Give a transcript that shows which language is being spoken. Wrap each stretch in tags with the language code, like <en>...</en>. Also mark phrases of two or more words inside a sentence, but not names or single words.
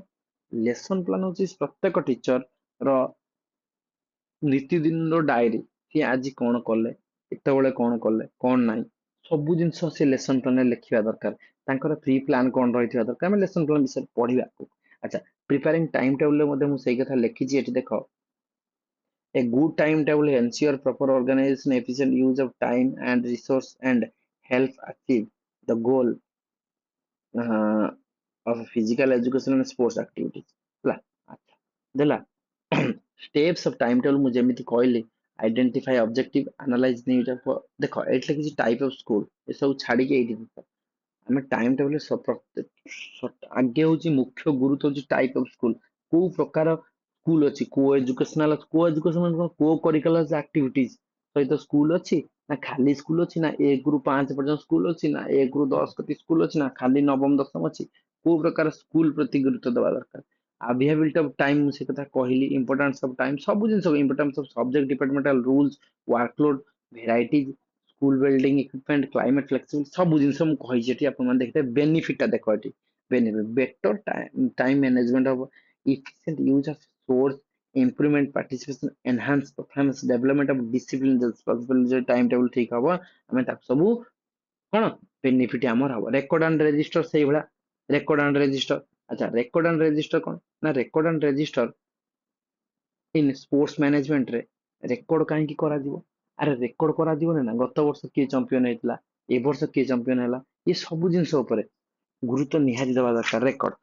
<en>lesson plan</en> <or>ହଉଛି ପ୍ରତ୍ୟେକ ଟିଚର ର ନିତିଦିନର ଡାଏରୀ। ସିଏ ଆଜି କଣ କଲେ, କେତେବେଳେ କଣ କଲେ, କଣ ନାହିଁ, ସବୁ ଜିନିଷ ସେ</or> <en>lesson planରେ</en> <or>ଲେଖିବା ଦରକାର। ତାଙ୍କର</or> <en>pre plan</en> <or>କଣ ରହିଥିବା ଦରକାର, ଆମେ</or> <en>lesson plan</en> <or>ବିଷୟରେ ପଢିବା। ଆଚ୍ଛା</or> <en>preparing time tableରେ</en> <or>ମଧ୍ୟ ମୁଁ ସେଇ କଥା ଲେଖିଛି ଏଠି ଦେଖ।</or> <en>A good timetable ensure proper organization, efficient use of time and resource, and help achieve the goal uh, of physical education and sports activities.</en> <or>ହେଲା ଆଚ୍ଛା ଦେଲା</or> <en>steps of timetable</en> <or>ମୁଁ ଯେମିତି କହିଲି,</or> <en>identify objective, analyze need of</en> <or>ଦେଖ ଏଇଠି କିଛି</or> <en>type of school</en> <or>ଏସବୁ ଛାଡିକି ଏଇଠି ଦେଖ ଆମେ</or> <en>time table</en> <or>ଆଗେ ହଉଛି ମୁଖ୍ୟ ଗୁରୁତ୍ୱ ହଉଛି</or> <en>type of school.</en> <or>କୋଉ ପ୍ରକାର ସ୍କୁଲ ଅଛି,</or> <en>co educational co curricular activities</en> <or>ସହିତ ସ୍କୁଲ ଅଛି, ନା ଖାଲି ସ୍କୁଲ ଅଛି, ନା 1 ରୁ 5 ପର୍ଯ୍ୟନ୍ତ ସ୍କୁଲ ଅଛି, ନା 1 ରୁ 10 କତି ସ୍କୁଲ ଅଛି, ନା ଖାଲି ନବମ ଦଶମ ଅଛି। କୋଉ ପ୍ରକାର ସ୍କୁଲ ପ୍ରତି ଗୁରୁତ୍ୱ ଦେବା ଦରକାର।</or> <en>availability of time</en> <or>ମୁଁ ସେ କଥା କହିଲି।</or> <en>importance of time</en> <or>ସବୁ ଜିନିଷ,</or> <en>importance of subject departmental rules, workload, varieties, school building equipment, climate flexibility</en> <or>ସବୁ ଜିନିଷ ମୁଁ କହିଛି ଏଠି। ଆପଣମାନେ ଦେଖିବେ ବେନିଫିଟ ଟା ଦେଖ ଏଠି।</or> <en>benefit better time management</en> <or>ହବ,</or> <en>efficient use of source, improvement participation, enhance performance, development of discipline, responsibility, time table</en> <or>ଠିକ ହବ, ଆମେ ତାକୁ ସବୁ କଣ ବେନିଫିଟ ଆମର ହବ।</or> <en>record and register</en> <or>ସେଇଭଳିଆ,</or> <en>record and register.</en> <or>ଆଚ୍ଛା</or> <en>record and register</en> <or>କଣ ନା,</or> <en>record and register in sports managementରେ</en> <or>ରେକର୍ଡ କାହିଁକି କରାଯିବ? ଆରେ ରେକର୍ଡ କରାଯିବନି ନା ଗତ ବର୍ଷ କିଏ ଚମ୍ପିୟନ ହେଇଥିଲା, ଏ ବର୍ଷ କିଏ ଚମ୍ପିୟନ ହେଲା, ଏ ସବୁ ଜିନିଷ ଉପରେ ଗୁରୁତ୍ୱ ନିହାତି ଦେବା ଦରକାର ରେକର୍ଡ।</or>